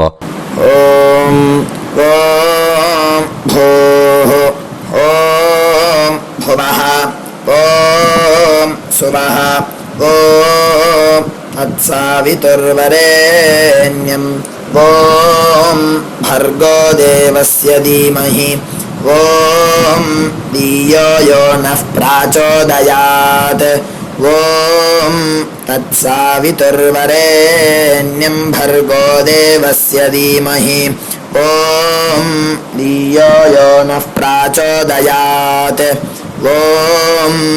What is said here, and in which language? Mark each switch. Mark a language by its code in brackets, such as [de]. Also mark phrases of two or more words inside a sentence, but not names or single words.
[sa] ॐ ॐ भूः ॐ भुवः ॐ सुवः ॐ तत्सवितुर्वरेण्यं ॐ भर्गो देवस्य धीमहि ॐ धियो यो नः प्रचोदयात् ॐ तत्सवितुर्वरेण्यं भर्गो देवस्य धीमहि ॐ धियो यो नः प्रचोदयात् ॐ